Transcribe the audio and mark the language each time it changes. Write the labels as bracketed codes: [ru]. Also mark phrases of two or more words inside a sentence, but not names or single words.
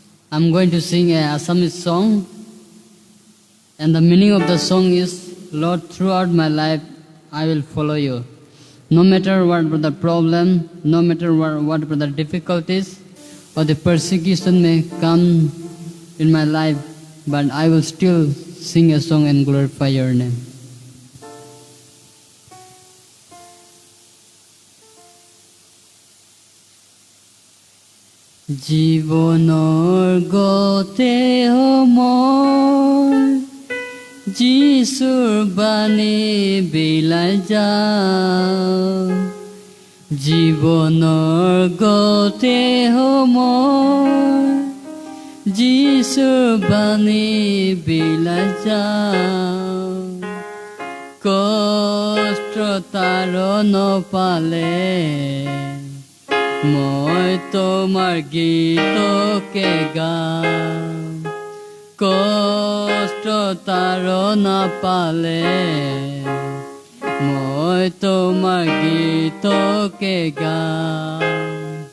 [en] I'm going to sing a Assamese song, and the meaning of the song is, Lord, throughout my life, I will follow you. No matter what the problem, no matter what the difficulties or the persecution may come in my life, but I will still sing a song and glorify your name. [as] জীৱনৰ গোটেই সময় যীচুৰ বাণী বিলাই যাম. জীৱনৰ গোটেই সময় যীচুৰ বাণী বিলাই যাম. কষ্ট তাৰ না পালে মই তোমার গীতকে গাম। কষ্ট তার না পালে মই তোমার গীতকে গাম।